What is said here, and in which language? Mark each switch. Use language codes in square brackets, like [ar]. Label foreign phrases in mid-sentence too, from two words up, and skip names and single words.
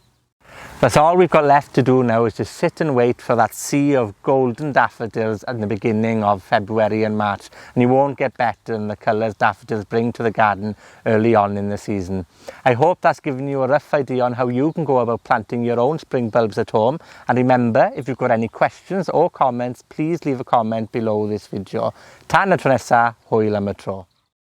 [en] That's all we've got left to do now, is to sit and wait for that sea of golden daffodils at the beginning of February and March. And you won't get better than the colours daffodils bring to the garden early on in the season. I hope that's given you a rough idea on how you can go about planting your own spring bulbs at home. And remember, if you've got any questions or comments, please leave a comment below this video. [cy] Tan y tro nesa, hwyl am y tro.